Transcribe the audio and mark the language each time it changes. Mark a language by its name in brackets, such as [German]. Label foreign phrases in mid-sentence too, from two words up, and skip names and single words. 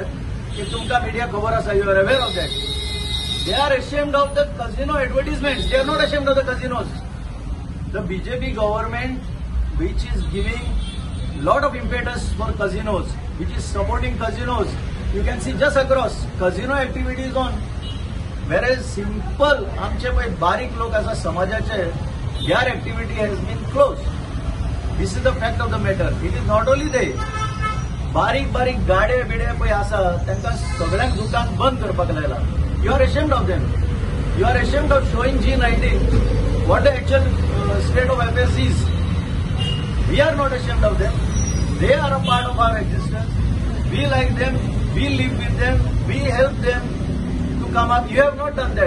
[English] If [Konkani] tumka media cover asa, [English] you are aware of that. They are ashamed of the casino advertisements. They are not ashamed of the casinos. The BJP government, which is giving lot of impetus for casinos, which is supporting casinos, you can see just across casino activities on, whereas simple [Konkani] आमचे पळय बारीक लोक आसा समाजाचे, [English] their activity has been closed. This is the fact of the matter. It is not only they, [Konkani] बारीक बारीक गाडे बिडे पळय आसा तांकां सगळ्यांक दुकान बंद करपाक लायला. [English] You are ashamed of them. You are ashamed of showing G19 what the actual state of affairs is. We are not ashamed of them. They are a part of our existence. We like them. We live with them. We help them to come up. You have not done that.